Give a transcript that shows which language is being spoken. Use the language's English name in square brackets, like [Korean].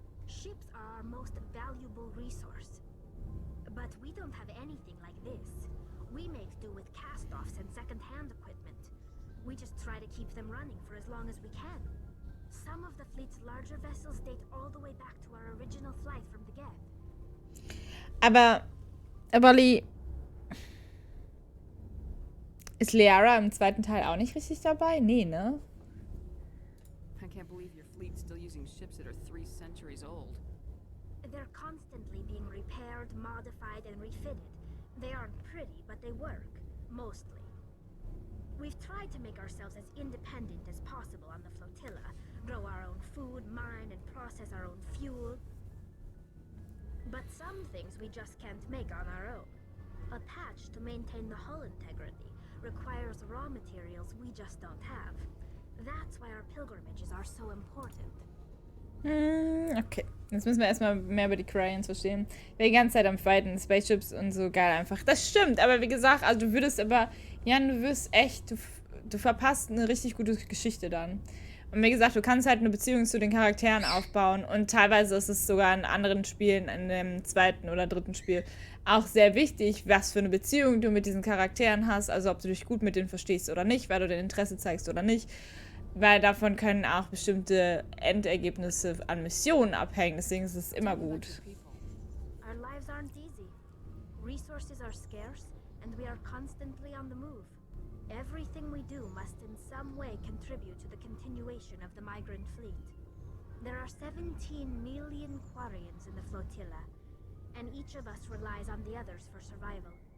[English] Ships are our most valuable resource. But we don't have anything like this. We make do with cast-offs and second-hand equipment. We just try to keep them running for as long as we can. Some of the fleet's larger vessels date all the way back to our original flight from the Gap. [German] Aber ist Liara im zweiten Teil auch nicht richtig dabei? Nee, ne? [English] I can't believe your fleet's still using ships that are 3 centuries old. They're constantly being repaired, modified, and refitted. They aren't pretty, but they work, mostly. We've tried to make ourselves as independent as possible on the flotilla, grow our own food, mine, and process our own fuel. But some things we just can't make on our own. A patch to maintain the hull integrity requires raw materials we just don't have. That's why our pilgrimages are so important. Okay. [German] Jetzt müssen wir erstmal mehr über die Quarians verstehen. Wir die ganze Zeit am Fighten, Spaceships und so, geil einfach. Das stimmt, aber wie gesagt, also du würdest aber, Jan, du wirst echt, du verpasst eine richtig gute Geschichte dann. Und wie gesagt, du kannst halt eine Beziehung zu den Charakteren aufbauen und teilweise ist es sogar in anderen Spielen, in dem zweiten oder dritten Spiel, auch sehr wichtig, was für eine Beziehung du mit diesen Charakteren hast, also ob du dich gut mit denen verstehst oder nicht, weil du dein Interesse zeigst oder nicht, weil davon können auch bestimmte Endergebnisse an Missionen abhängen, deswegen ist es immer gut. [English] Our lives aren't easy. Resources are scarce and we are constantly on the move. Everything we do must in some way contribute to the continuation of the migrant fleet. There are 17 million Quarians in the flotilla, and each of us relies on the others for survival.